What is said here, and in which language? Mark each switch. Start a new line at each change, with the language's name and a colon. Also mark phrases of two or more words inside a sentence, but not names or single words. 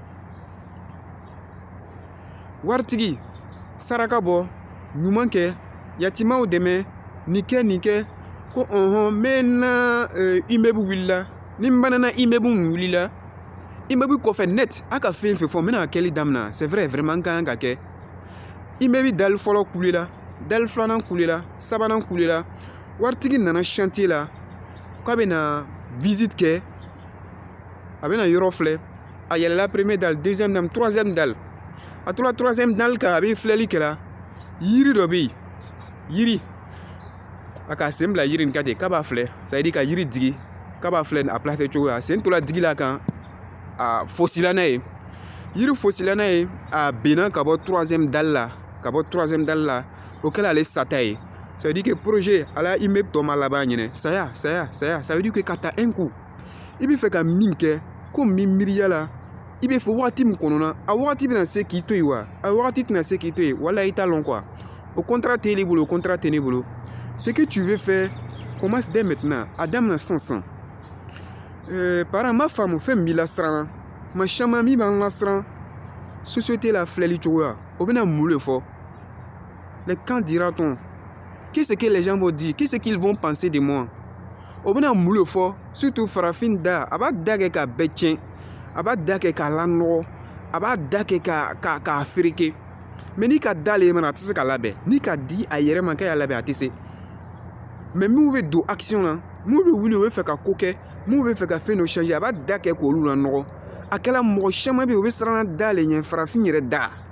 Bambara: waritigi saraka bɔ ɲuman kɛ yatimaw dɛmɛ nin kɛ ko n bɛ na immeuble wulila ni n banana immeuble min wulila immeuble kɔfɛ net a ka fɛn fɛn fɔ n bɛna kɛli daminɛ
French: c'est vrai vraiment
Bambara: n ka kan ka kɛ immeuble dali fɔlɔ kulela dali filanan kulela sabanan kulela waritigi nana chantier la k'a bɛna visite kɛ a bɛna yɔrɔ filɛ a yɛlɛla
French: premier dalle deuxième dalle troisième dalle
Bambara: a tora
French: troisième dalle
Bambara: kan a bɛ filɛli kɛla yiri dɔ bɛ yen yiri a ka sen bila yiri nin kan ten k'a b'a filɛ
French: ça veut dire
Bambara: ka yiri digi k'a b'a filɛ a place cogo a sen tora digi la kan a fosila n'a ye yiri fosila n'a ye a benna ka bɔ
French: troisième dalle
Bambara: la o kɛla ale sata ye
French: ça veut dire que
Bambara: projet ala immeuble tɔ ma laban ɲinɛ saya
French: ça veut dire que
Bambara: ka ta
French: un coup
Bambara: i bɛ fɛ ka min kɛ ko min miiriya la i bɛ fɔ wagati min kɔnɔna a wagati bɛna se k'i to yen wa a wagati tɛna se k'i to yen wala i t'a lɔn quoi o contrat tɛ ne bolo o contrat tɛ ne bolo
French: ce que tu veux faire commence dès maintenant
Bambara: a daminɛ sisan parent ma faamu fɛn min b'i lasiran kuma caman min b'an lasiran société la filɛli cogoya o bɛna mun de fɔ
French: mais quand dira-t-on qu'est-ce que les gens vont dire qu'est-ce qu'ils vont penser de moi
Bambara: o bɛna mun de fɔ surtout farafin da a b'a da kɛ ka bɛɛ tiɲɛ a b'a da kɛ k'a lanɔgɔ a b'a da kɛ k'a fereke mais n'i ka d'ale ye mana a tɛ se ka labɛn n'i ka di a yɛrɛ ma k'a y'a labɛn a tɛ se mais minnu bɛ don action na minnu bɛ wuli o bɛ fɛ ka ko kɛ minnu bɛ fɛ ka fɛn dɔ changer a b'a da kɛ k'olu lanɔgɔ a kɛla mɔgɔ caman bɛ yen o bɛ siran d'ale ɲɛ farafin yɛrɛ da